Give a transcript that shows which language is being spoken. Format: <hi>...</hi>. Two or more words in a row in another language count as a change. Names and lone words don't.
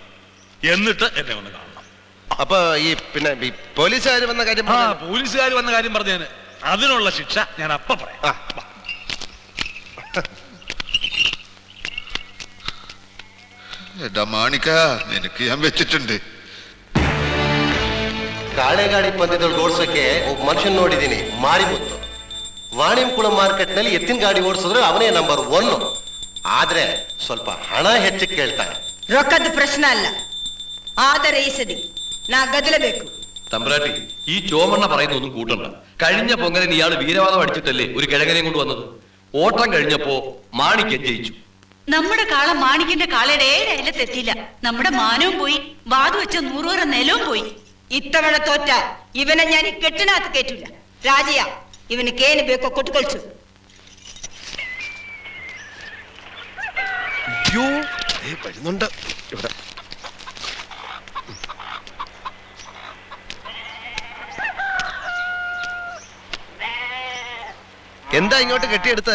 <ml>എന്നിട്ട് എന്നെ ഒന്ന് കാണണം. അപ്പൊ ഈ പിന്നെ പോലീസുകാർ വന്ന കാര്യം പോലീസുകാർ വന്ന കാര്യം പറഞ്ഞതിന് അതിനുള്ള ശിക്ഷ ഞാൻ അപ്പ പറയാം. എടാ മാണിക്ക, നിനക്ക് ഞാൻ വെച്ചിട്ടുണ്ട്.</ml> <kn>ಕಾಳೆಗಾಡಿ ಪಂದ್ಯದಲ್ಲಿ ಓಡಿಸೋಕೆ ಒಬ್ಬ ಮನುಷ್ಯನ್ ನೋಡಿದ್ದೀನಿ, ಮಾರಿಮುತ್ತು. ವಾಣಿಂಕುಳ ಮಾರ್ಕೆಟ್ ನಲ್ಲಿ ಎತ್ತಿನ ಗಾಡಿ ಓಡಿಸಿದ್ರೆ ಅವನೇ ನಂಬರ್ 1. ಆದ್ರೆ ಸ್ವಲ್ಪ ಹಣ ಹೆಚ್ಚು ಕೇಳ್ತಾನೆ. ರೊಕ್ಕದ ಪ್ರಶ್ನೆ ಅಲ್ಲ, ಆದರೆ ಈ ಸದಿ ನಾ ಗದಲಬೇಕು.</kn> <ml>തമ്പ്രാട്ടി, ഈ ചോമണ്ണ പറയുന്നൊന്നും കൂട്ടണ്ട. കഴിഞ്ഞ പൊങ്കലിന് ഇയാള് വീരവാദം അടിച്ചിട്ടല്ലേ ഒരു കിഴങ്ങനെയും കൊണ്ട് വന്നത്. ഓട്ടം കഴിഞ്ഞപ്പോ മാണിക്യം ജയിച്ചു. നമ്മുടെ കാള മാണിക്കിന്റെ കാളയുടെ 7 അയലത്തെത്തിയില്ല. നമ്മുടെ മാനവും പോയി, വാതു വെച്ച 100 വരെ നിലവും പോയി. ഇത്തവണ തോറ്റ ഇവനെ ഞാൻ ഈ കെട്ടിനകത്ത് കേറ്റില്ല.</ml> <kn>രാജയ, ಇವನಿಗೆ ಏನು ಬೇಕೋ ಕೊಟ್ಟುಕೊಳ್ಸು.</kn> <ml>വരുന്നുണ്ട് ഇവിടെ. എന്താ ഇങ്ങോട്ട് കെട്ടിയെടുത്ത്?</ml>